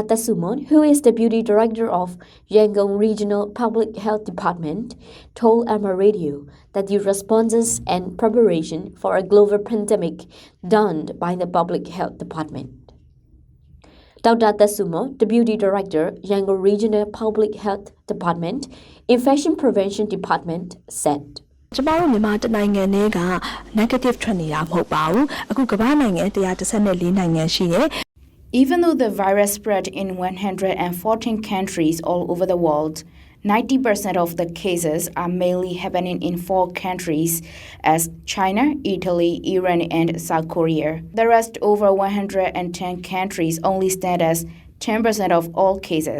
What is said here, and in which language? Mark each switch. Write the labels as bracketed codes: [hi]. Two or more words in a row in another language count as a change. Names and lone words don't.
[en] Tasumon, who is Deputy Director of Yangon Regional Public Health Department, told MR Radio that the responses and preparation for a global pandemic done by the Public Health Department. Dr. Tasumo, Deputy Director, Yangon Regional Public Health Department, Infection Prevention Department, said. [my] ကျမတို့မြန်မာနိုင်ငံနဲ့က negative ထွက်နေတာမဟုတ်ပါဘူးအခုကမ္ဘာနိုင်ငံ114နိုင်ငံရှိတယ် [en] Even though the virus spread in 114 countries all over the world, 90% of the cases are mainly happening in 4 countries as China, Italy, Iran, and South Korea. The rest over 110 countries only stand as 10% of all cases.